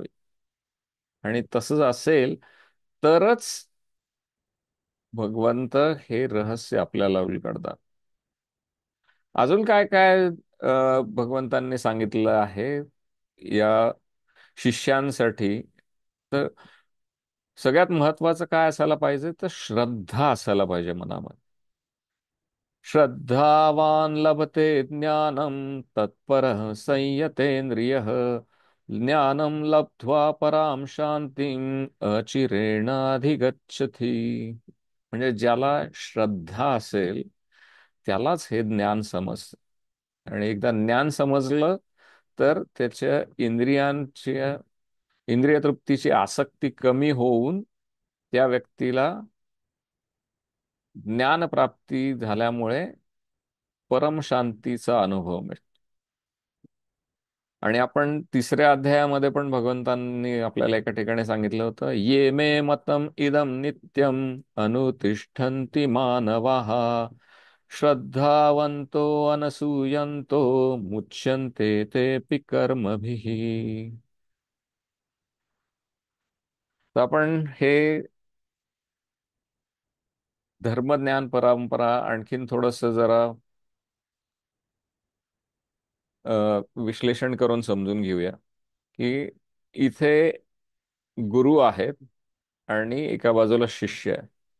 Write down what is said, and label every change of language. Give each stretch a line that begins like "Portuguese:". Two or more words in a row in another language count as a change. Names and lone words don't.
Marathi: आणि तसंच असेल तरच भगवंत हे रहस्य आपल्याला उलगडतात. अजून काय काय भगवंतांनी सांगितलं आहे या शिष्यांसाठी? तर सगळ्यात महत्वाचं काय असायला पाहिजे, तर श्रद्धा असायला पाहिजे मनामध्ये.
Sanskrit: श्रद्धावान लभते ज्ञानम तत्परः संयतेन्द्रियः ज्ञानम लब्ध्वा पराम शांतीम अचिरेणाधिगच्छति.
Marathi: म्हणजे ज्याला श्रद्धा असेल त्यालाच हे ज्ञान समजतं. आणि एकदा ज्ञान समजलं तर त्याच्या इंद्रिय तृप्तीची आसक्ती कमी होऊन त्या व्यक्तीला ज्ञानप्राप्ती झाल्यामुळे परम शांतीचा अनुभव मिळतो. आणि आपण तिसऱ्या अध्यायामध्ये पण भगवंतांनी आपल्याला एका ठिकाणी सांगितलं होतं,
Sanskrit: ये मे मतम इदम नित्यम अनुतिष्ठन्ति मानवाः श्रद्धावंतो अनसूयन्तो मुच्यन्ते तेऽपि कर्मभिः.
Marathi: तर आपण हे धर्मज्ञान परंपरा आणखीन थोडस जरा विश्लेषण करून समजून घेऊया, की इथे गुरु आहेत आणि एका बाजूला शिष्य आहे.